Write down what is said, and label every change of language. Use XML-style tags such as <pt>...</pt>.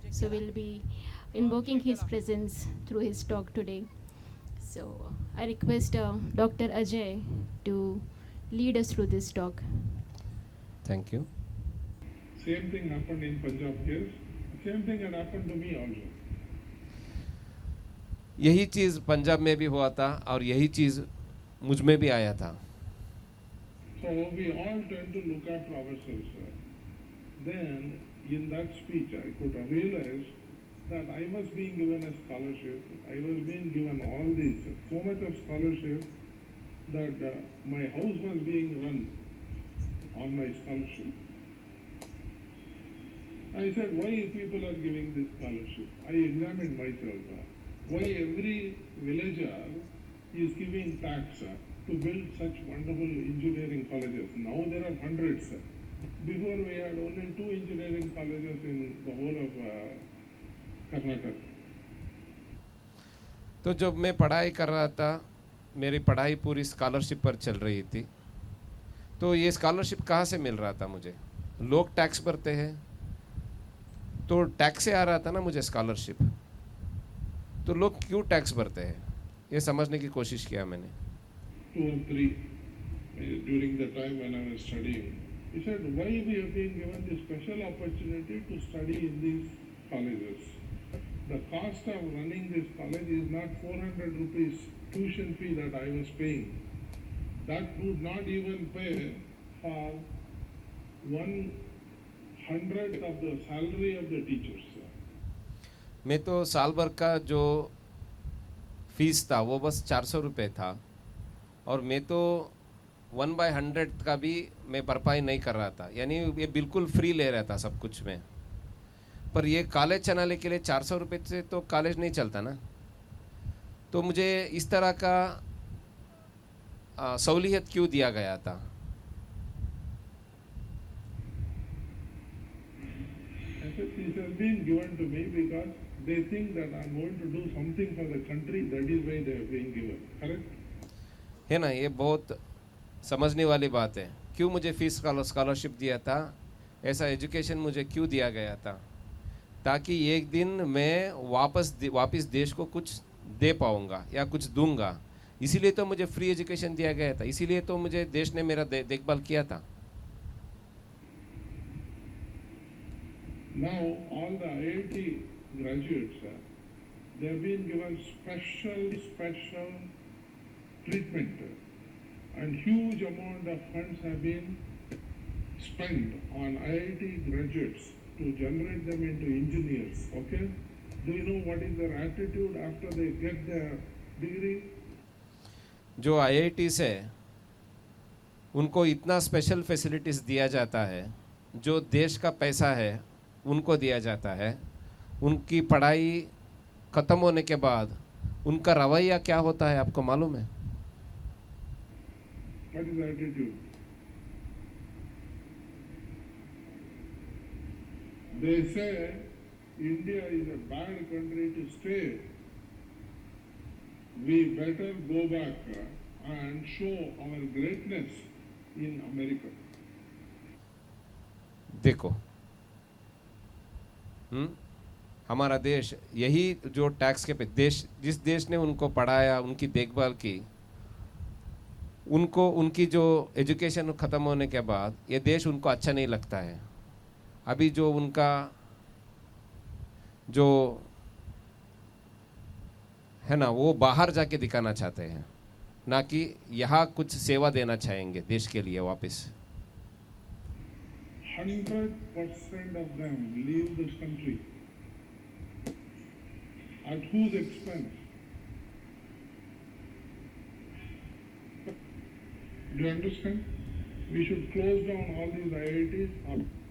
<en>So we'll be invoking his presence through his talk today. So I request Dr. Ajay to lead us through this talk. Thank you. Same thing happened in Punjab case. Same thing had happened to me also.</en> <hi>यही चीज़ पंजाब में भी हुआ था और यही चीज़ मुझ में भी आया था.</hi> <en>So we all tend to look after ourselves. Then in that speech I could realize that I was being given a scholarship. I was being given all this, so much of scholarship that my house was being run on my scholarship. I said, why people are giving this scholarship? I examined myself. Why every villager is giving tax to build such wonderful engineering colleges? Now there are hundreds. Before we had only 2 engineering colleges in the whole of Karnataka.</en> <hi>तो जब मैं पढ़ाई कर रहा था, मेरी पढ़ाई पूरी स्कॉलरशिप पर चल रही थी. तो ये स्कॉलरशिप कहाँ से मिल रहा था मुझे? लोग टैक्स भरते हैं, तो टैक्स से आ रहा था ना मुझे स्कॉलरशिप. तो लोग क्यों टैक्स भरते हैं, ये समझने की कोशिश किया मैंने.</hi> <en>2 or 3 during the time when I was studying. He said, why we have been given this special opportunity to study in these colleges? The cost of running this college is not 400 rupees tuition fee that I was paying. That would not even pay for 1/100th of the salary of the teachers.</en> <hi>मैं तो साल भर का जो fees था वो बस 400 रुपये था, और मैं तो 1/100 का भी मैं भरपाई नहीं कर रहा था. यानी ये बिल्कुल फ्री ले रहा था सब कुछ में. पर ये कॉलेज चलाने के लिए 400 रुपये से तो कॉलेज नहीं चलता ना. तो मुझे इस तरह का सहूलियत क्यों दिया गया था?</hi> <en>This has been given to me because they think that I am going to do something for the country. That is why they have been given. Correct?</en> <hi>है ना, ये बहुत समझने वाली बात है. क्यों मुझे फीस स्कॉलरशिप दिया था, ऐसा एजुकेशन मुझे क्यों दिया गया था? ताकि एक दिन मैं वापस देश को कुछ दे पाऊंगा या कुछ दूंगा. इसीलिए तो मुझे फ्री एजुकेशन दिया गया था. इसीलिए तो मुझे देश ने मेरा देखभाल किया था.</hi> <en>Now all the IIT graduates, they have been given special treatment, and huge amount of funds have been spent on IIT graduates to generate them into engineers. Okay? Do you know what is their attitude after they get their degree?</en> <hi>जो IIT से उनको इतना special facilities दिया जाता है, जो देश का पैसा है उनको दिया जाता है. उनकी पढ़ाई ख़त्म होने के बाद उनका रवैया क्या होता है, आपको मालूम है?</hi> <en>What is the attitude? They say India is a bad country to stay. We better go back and show our greatness in America.</en> <hi>देखो, हमारा देश यही जो टैक्स के पे देश, जिस देश ने उनको पढ़ाया, उनकी देखभाल की, उनको उनकी जो एजुकेशन ख़त्म होने के बाद ये देश उनको अच्छा नहीं लगता है। अभी जो उनका जो है ना वो बाहर जाके दिखाना चाहते हैं, ना कि यहाँ कुछ सेवा देना चाहेंगे देश के लिए वापस।</hi> <en>100% of them leave this country. At whose expense? Do you understand? We should close down all these IITs.</en>